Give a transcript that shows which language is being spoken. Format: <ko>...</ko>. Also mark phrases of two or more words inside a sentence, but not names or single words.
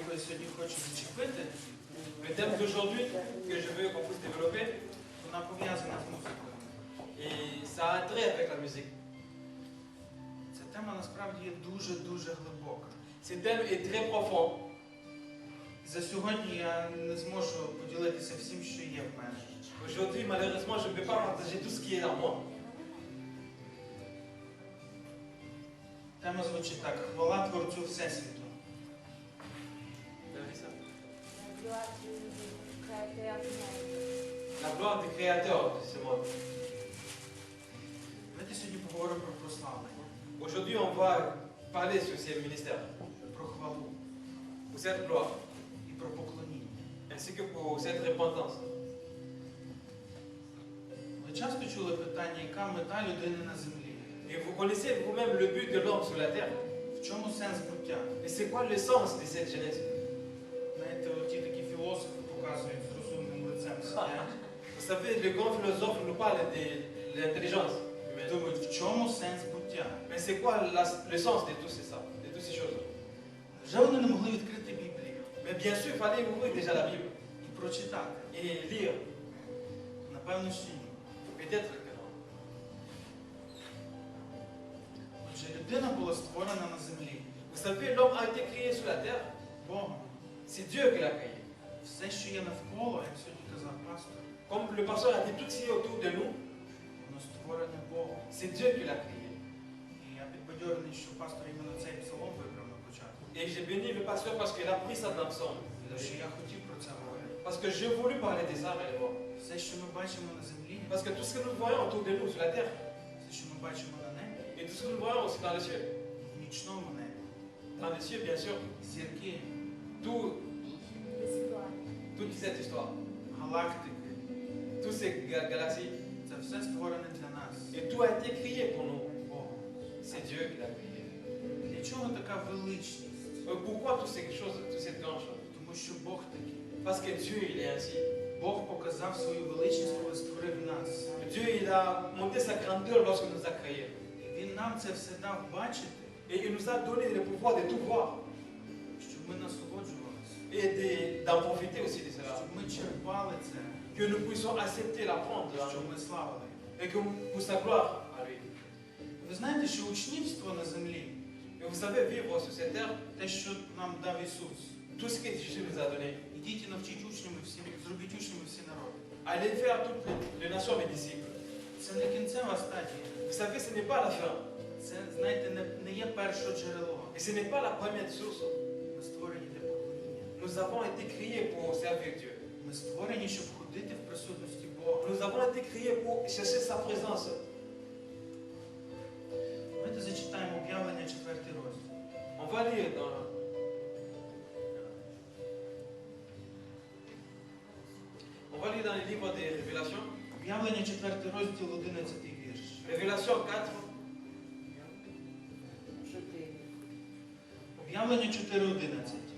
<uk>сьогодні хочу зачепити,</uk> <fr>Le thème d'aujourd'hui que je veux qu'on puisse développer,</fr> <uk>вона пов'язана з музикою.</uk> <fr>et ça a un trait avec la musique.</fr> <uk>Ця тема насправді є дуже-дуже глибока.</uk> <fr>Ce thème est très profond.</fr> <uk>За сьогодні я не зможу поділитися всім, що є в мене.</uk> <fr>Aujourd'hui, malheureusement, je ne peux pas partager tout ce qui est en moi.</fr> <uk>Тема звучить так: хвала Творцю Всесвіту.</uk> <fr>Vous avez vu ça? La gloire du créateur du monde. La gloire du créateur de ce monde.</fr> <uk>Давайте сьогодні поговоримо про прославлення,</uk> <fr>Aujourd'hui, on va parler sur ces ministères,</fr> <uk>про хвалу</uk> <fr>pour cette gloire,</fr> <uk>і про поклоніння.</uk> <fr>ainsi que pour cette repentance.</fr> <uk>Ви часто чули питання, яка мета людини на землі?</uk> <fr>Et vous connaissez vous-même le but de l'homme sur la terre.</fr> <uk>В чому сенс буття?</uk> <fr>Mais c'est quoi le sens de cette jeunesse?</fr> <uk>Знаєте, оті такі філософи показують з розумним лицем сидять.</uk> <fr>Vous savez, le grand philosophe nous parle de l'intelligence humaine.</fr> <uk>Думають, в чому сенс буття?</uk> <fr>Mais c'est quoi le sens de tout ça, de toutes ces choses?</fr> <uk>Вже вони не могли відкрити Біблію</uk> <fr>Mais bien sûr, il fallait ouvrir déjà la Bible</fr> <uk>і прочитати.</uk> <fr>et lire.</fr> <uk>Напевно, що ні.</uk> <fr>Peut-être que non.</fr> <uk>Отже, людина була створена на землі</uk> <fr>Vous savez, l'homme a été créé sur la terre.</fr> <uk>Богом.</uk> <fr>C'est Dieu qui l'a créé.</fr> <uk>Все, що є навколо, як сьогодні казав пастор,</uk> <fr>Comme le pasteur a dit, tout ce qui est autour de nous,</fr> <uk>воно створене Богом.</uk> <fr>c'est Dieu qui l'a créé.</fr> <uk>І я підбадьорений, що пастор іменно цей псалом вибрав на початку.</uk> <fr>Et j'ai béni le pasteur parce qu'il a pris ça dans le psaume.</fr> <uk>Тому що я хотів про це говорити.</uk> <fr>Parce que j'ai voulu parler des arts et des morts.</fr> <uk>Все, що ми бачимо на землі,</uk> <fr>Parce que tout ce que nous voyons autour de nous sur la terre,</fr> <uk>все, що ми бачимо на небі,</uk> <fr>et tout ce que nous voyons aussi dans les cieux,</fr> <uk>в нічному небі,</uk> <fr>dans les cieux bien sûr,</fr> <uk>зірки,</uk> <fr>toute cette histoire,</fr> <uk>галактики,</uk> <fr>toutes ces galaxies,</fr> <uk>це все створене для нас</uk> <fr>et tout a été créé pour nous.</fr> <uk>Богом.</uk> <fr>C'est Dieu qui l'a créé.</fr> <uk>Для чого така величність?</uk> <fr>Pourquoi toutes ces choses, toutes ces grandes choses?</fr> <uk>Тому що Бог такий.</uk> <fr>Parce que Dieu, il est ainsi.</fr> <uk>Бог показав свою величність, коли створив нас.</uk> <fr>Dieu, il a monté sa grandeur lorsqu'il nous a créés.</fr> <uk>І Він нам це все дав бачити,</uk> <fr>Et il nous a donné le pouvoir de tout voir</fr> <uk>щоб ми насолоджувалися,</uk> <fr>et d'en profiter aussi de cela.</fr> <uk>щоб ми черпали це,</uk> <fr>Que nous puissions accepter la prendre</fr> <uk>щоб ми славили.</uk> <fr>et que pour sa gloire à lui.</fr> <uk>Ви знаєте, що учнівство на землі,</uk> <fr>Et vous savez, vivre sur cette terre,</fr> <uk>те, що нам дав Ісус,</uk> <fr>tout ce que Jésus nous a donné,</fr> <uk>ідіть і навчіть учнями всі, зробіть учнями всі народи.</uk> <fr>allez faire toutes les nations mes disciples.</fr> <uk>Це не кінцева стадія.</uk> <fr>Vous savez, ce n'est pas la fin.</fr> <uk>Це, знаєте, не є перше джерело.</uk> <fr>Et ce n'est pas la première source.</fr> <uk>Ми створені для поклоніння.</uk> <fr>Nous avons été créés pour servir Dieu.</fr> <uk>Ми створені, щоб ходити в присутності Бога.</uk> <fr>Nous avons été créés pour chercher sa présence.</fr> <uk>Давайте зачитаємо об'явлення 4 розділ.</uk> <fr>On va lire dans... On va lire dans les livres des Révélations.</fr> <uk>Об'явлення 4 розділ, 11 вірш.</uk> <fr>Révélation 4.</fr> <uk>Об'явлення 4:11.</uk>